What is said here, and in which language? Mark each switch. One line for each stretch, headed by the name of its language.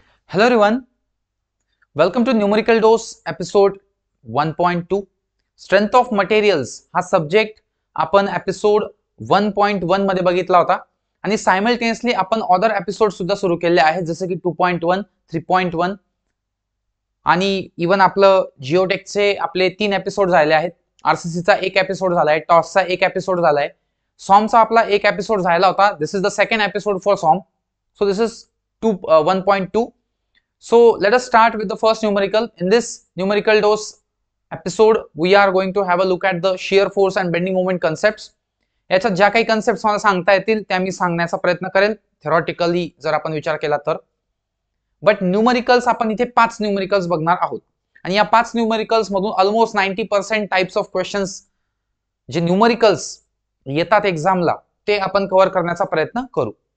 English: Hello everyone, welcome to Numerical Dose episode 1.2.
Marathi: Strength of materials हा subject आपण episode 1.1 मध्ये बघितला होता आणि सायमल्टेनियसली आपण अदर एपिसोड सुद्धा सुरू केले आहेत जसे की 2.1, 3.1 आणि इवन आपलं जिओटेकचे आपले 3 एपिसोड झाले आहेत. आरसीसीचा एक एपिसोड झालाय, टॉसचा एक एपिसोड झालाय, सॉमचा आपला एक एपिसोड झाला होता.
English: This is the second episode for SOM. So this is 1.2. So let us start with the first numerical. In this numerical dose episode, we are going to have a look at the shear force and bending moment concepts.
Marathi: याच्यात ज्या काही concepts मला सांगता येतील त्या मी सांगण्याचा प्रयत्न करेल थेरॉटिकली जर आपण विचार केला तर. बट न्यूमरिकल्स आपण इथे 5 न्यूमरिकल्स बघणार आहोत आणि या 5 न्यूमरिकल्स मधून ऑलमोस्ट 90% टाइप्स ऑफ क्वेश्चन्स जे न्यूमरिकल्स येतात एक्झामला ते आपण कव्हर करण्याचा प्रयत्न करू.